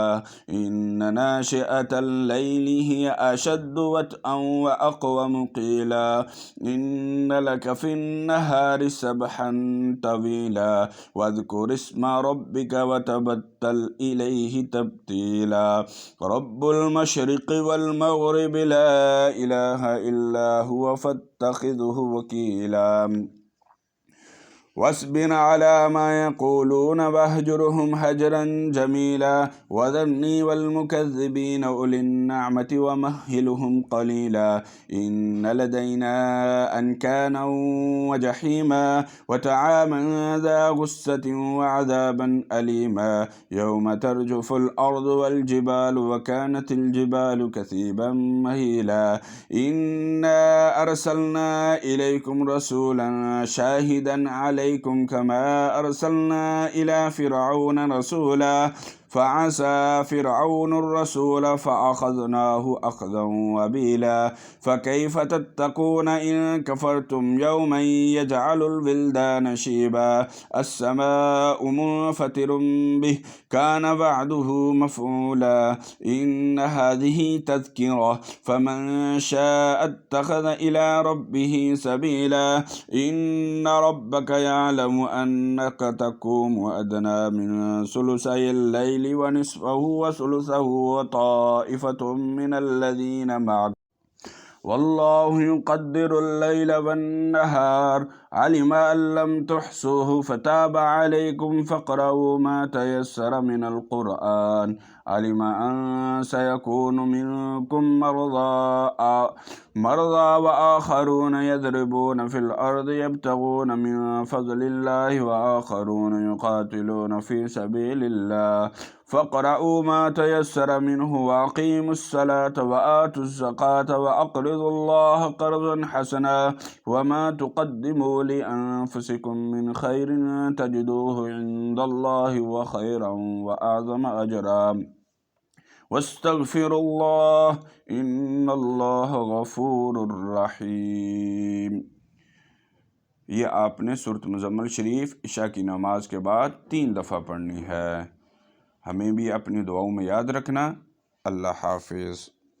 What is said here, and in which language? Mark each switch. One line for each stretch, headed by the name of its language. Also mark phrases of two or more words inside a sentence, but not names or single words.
Arabic: إن ناشئة الليل هي أشد وطئا وأقوم قيلا إن لك في النهار سبحا طويلا واذكر اسم ربك وتبتل إليه تبتيلا رب المشرق والمغرب لا إله إلا هو فاتخذه وكيلا واصبر على ما يقولون واهجرهم هجرا جميلا وذرني والمكذبين أولي النعمة ومهلهم قليلا إن لدينا أنكالا وجحيما وطعاما ذا غصة وعذابا أليما يوم ترجف الأرض والجبال وكانت الجبال كثيبا مهيلا إنا أرسلنا إليكم رسولا شاهدا عليكم كما أرسلنا إلى فرعون رسولا فعصى فرعون الرسول فأخذناه أخذا وبيلا فكيف تتقون إن كفرتم يوما يجعل الولدان شيبا السماء منفطر به كان وعده مفعولا إن هذه تذكرة فمن شاء اتخذ إلى ربه سبيلا إن ربك يعلم أنك تقوم أدنى من ثلثي الليل ونصفه وثلثه وطائفة من الذين معك والله يقدر الليل والنهار علم ألن تحصوه فتاب عليكم فاقرءوا ما تيسر من القرآن علم أن سيكون منكم مرضى وآخرون يضربون في الأرض يبتغون من فضل الله و وآخرون يقاتلون في سبيل الله فاقرءوا ما تيسر منه وأقيموا الصلاة وآتوا الزكاة وأقرضوا الله قرضا حسنا وما تقدموا لأنفسكم من خير تجدوه عند الله وخيرا وأعظم أجرا واستغفروا الله إن الله غفور رحيم.
Urdu: یہ آپ نے سورت مزمل شریف عشاء کی نماز کے بعد 3 دفعہ پڑھنی ہے. ہمیں بھی اپنی دعاؤں میں یاد رکھنا. اللہ حافظ.